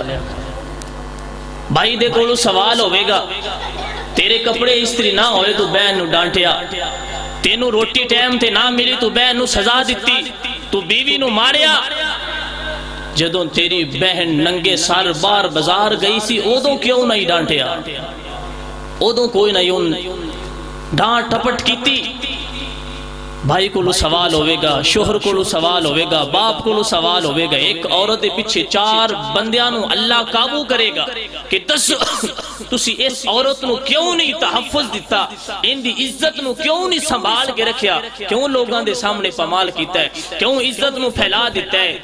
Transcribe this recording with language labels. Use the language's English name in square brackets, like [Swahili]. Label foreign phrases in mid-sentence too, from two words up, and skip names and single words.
[Punjabi] بھائی دے کولو سوال ہوئے گا، تیرے کپڑے استری نہ ہوئے تو بہن نو ڈانٹیا، تینو روٹی ٹائم تے نہ ملی تو بہن نو سزا دیتی، تو بیوی نو ماریا۔ جدوں تیری بہن ننگے سر بار بازار گئی سی اودوں کیوں نہیں ڈانٹیا، اودوں کوئی نہیں ان ڈانٹ ٹپٹ کیتی۔ بھائی کو سوال ہوئے گا، شوہر کو سوال ہوئے گا، باپ کو سوال ہوئے گا۔ ایک عورت دے پیچھے 4 بندیاں نو اللہ قابو کرے گا کہ تسی اس عورت نو کیوں نہیں تحفظ دیتا، ان دی عزت نو کیوں نہیں سنبھال کے رکھیا، کیوں لوگاں دے سامنے پامال کیتا ہے، کیوں عزت نو پھیلا دیتا ہے۔